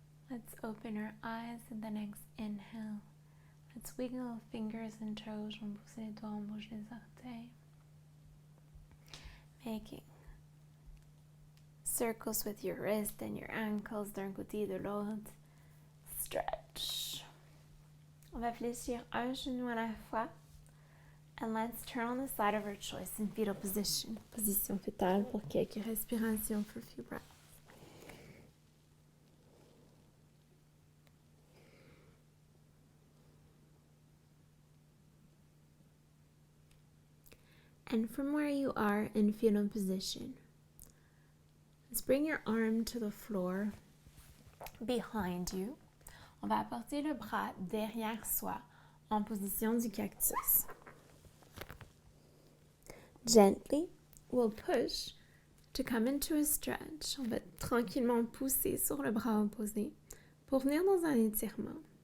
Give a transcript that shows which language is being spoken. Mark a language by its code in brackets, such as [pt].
[en] Let's open our eyes in the next inhale. Let's wiggle fingers and toes. [fr] On pousse les doigts, on bouge les orteils. [en] Making circles with your wrist and your ankles [fr] d'un côté et de l'autre. [en] Stretch. [fr] On va fléchir un genou à la fois. [en] And let's turn on the side of our choice in fetal position. [fr] Position fétale pour quelques respirations [en] for a few breaths. And from where you are in fetal position, let's bring your arm to the floor behind you. [fr] On va apporter le bras derrière soi en position du cactus. [en] Gently, we'll push to come into a stretch. [fr] On va tranquillement pousser sur le bras opposé pour venir dans un étirement.